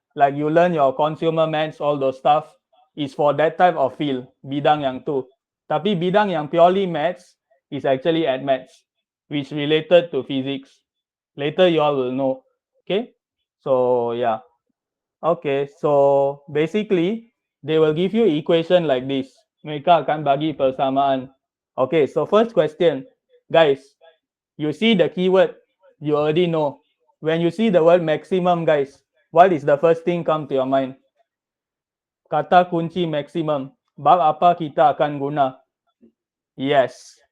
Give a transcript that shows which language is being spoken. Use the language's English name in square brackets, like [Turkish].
[English] Like you learn your consumer maths, all those stuff is for that type of field, [Malay] bidang yang tu. Tapi bidang yang [English] purely maths is actually admaths, which related to physics. Later you all will know. Okay, so yeah. Okay, so basically they will give you equation like this. [Malay] Mereka akan bagi persamaan. [English] Okay, so first question, guys, you see the keyword, you already know. When you see the word maximum, guys, what is the first thing come to your mind? [Malay] Kata kunci maximum. Bab apa kita akan guna? Yes.